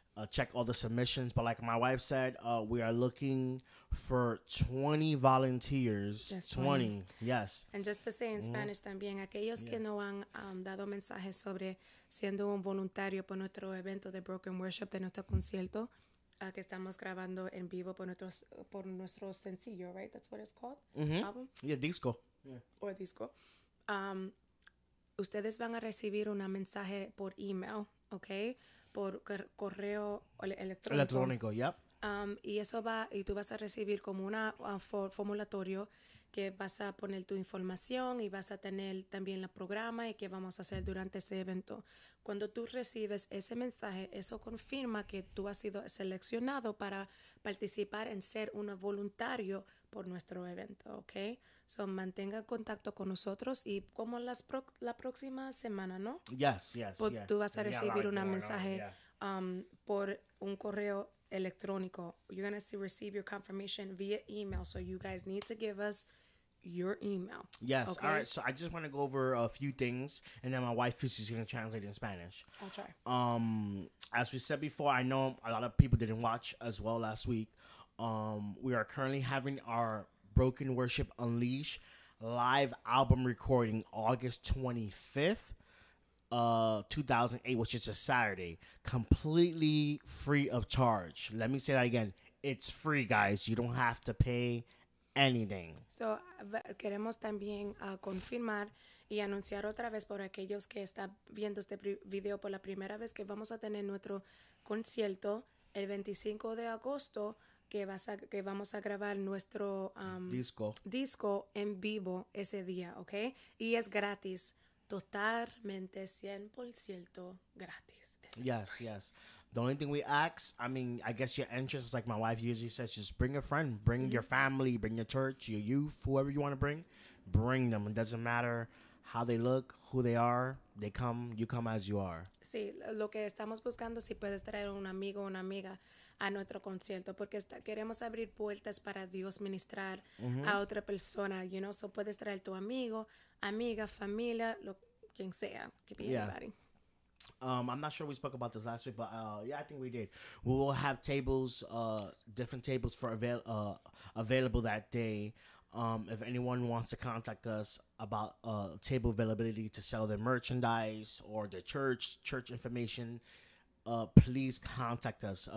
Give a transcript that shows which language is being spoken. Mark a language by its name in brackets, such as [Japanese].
[English] Check all the submissions. But like my wife said, we are looking for 20 volunteers. Yes, 20. Yes. And just to say in Spanish [Spanish] también, aquellos que no han dado mensajes sobre siendo un voluntario por nuestro evento de broken worship, de nuestro concierto, que estamos grabando en vivo por nuestro sencillo, right? [English] That's what it's called? Mm-hmm. Album? Yeah, disco. Yeah. Or disco. [Spanish] Ustedes van a recibir un mensaje por email, ¿ok? Por correo electrónico. [English] Yep. [Spanish] Y tú vas a recibir como un formulario que vas a poner tu información y vas a tener también el programa y qué vamos a hacer durante ese evento. Cuando tú recibes ese mensaje, eso confirma que tú has sido seleccionado para participar en ser un voluntario por nuestro evento, ¿ok? So, mantenga contacto con nosotros y como la próxima semana, ¿no? [English] Yes. [Spanish] Tú vas a recibir un mensaje por un correo electrónico. [English] You're going to receive your confirmation via email. So you guys need to give us your email. Yes. Okay? All right. So I just want to go over a few things, and then my wife is just going to translate in Spanish. I'll try. As we said before, I know a lot of people didn't watch as well last week. We are currently having our Broken Worship Unleash live album recording August 25th. 2008, which is a Saturday, completely free of charge. Let me say that again. It's free, guys. You don't have to pay anything. [Spanish] So, queremos también confirmar y anunciar otra vez por aquellos que están viendo este video por la primera vez que vamos a tener nuestro concierto el 25 de agosto que vamos a grabar nuestro disco en vivo ese día, ¿ok? Y es gratis. Totalmente 100% gratis. [English] Yes. The only thing we ask, I guess your interest, like my wife usually says, just bring a friend, bring your family, bring your church, your youth, whoever you want to bring them. It doesn't matter how they look, who they are, they come, you come as you are. [Spanish] Sí, lo que estamos buscando, si puedes traer un amigo o una amiga a nuestro concierto, porque queremos abrir puertas para Dios ministrar a otra persona, so puedes traer tu amigo, amiga, familia, quien sea, que be anybody. [English] I'm not sure we spoke about this last week, but I think we did. We will have tables, different tables for available that day. If anyone wants to contact us about table availability to sell their merchandise or their church information, please contact us.